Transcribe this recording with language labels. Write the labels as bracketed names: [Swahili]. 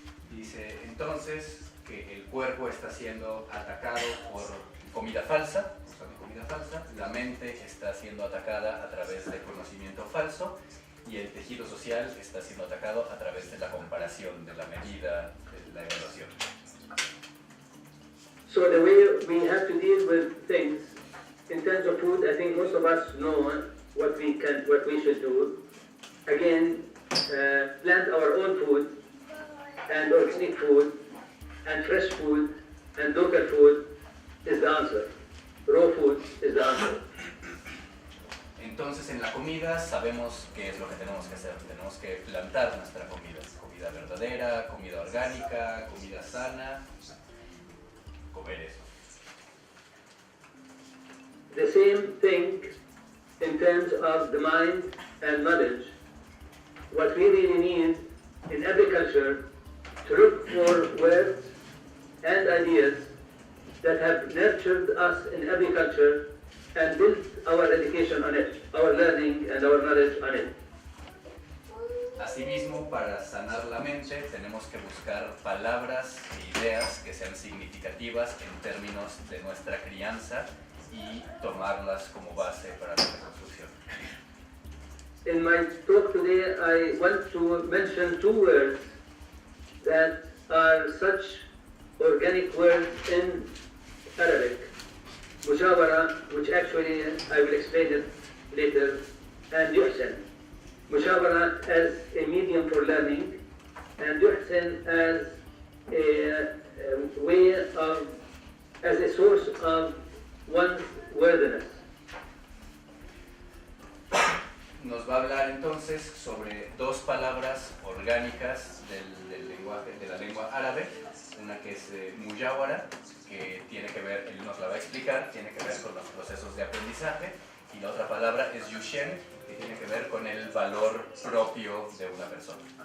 [Spanish] Dice entonces que el cuerpo está siendo atacado por comida falsa, la mente está siendo atacada a través del conocimiento falso y el tejido social está siendo atacado a través de la comparación, de la medida, de la evaluación. [English] So the way we have to deal with things in terms of food, I think most of us know what we should do. Again, plant our own food and organic food and fresh food and local food is the answer. Raw food is the answer. [Spanish] Entonces en la comida sabemos qué es lo que tenemos que hacer. Tenemos que plantar nuestra comida. Comida verdadera, comida orgánica, comida sana. Comer eso. [English] The same thing in terms of the mind and knowledge. What we really need in agriculture to look for words and ideas that have nurtured us in agriculture and built our education on it, our learning and our knowledge on it. [Spanish] Asimismo, para sanar la mente, tenemos que buscar palabras e ideas que sean significativas en términos de nuestra crianza y tomarlas como base para la reconstrucción. [English] In my talk today, I want to mention two words that are such organic words in Arabic. Mujawara, which actually I will explain it later, and yuhsin. Mujawara as a medium for learning, and yuhsin as a way of, as a source of one's worthiness. [Spanish] Nos va a hablar entonces sobre dos palabras orgánicas del lenguaje, de la lengua árabe, una que es mujawara, que tiene que ver, él nos la va a explicar, tiene que ver con los procesos de aprendizaje, y la otra palabra es yushen, que tiene que ver con el valor propio de una persona.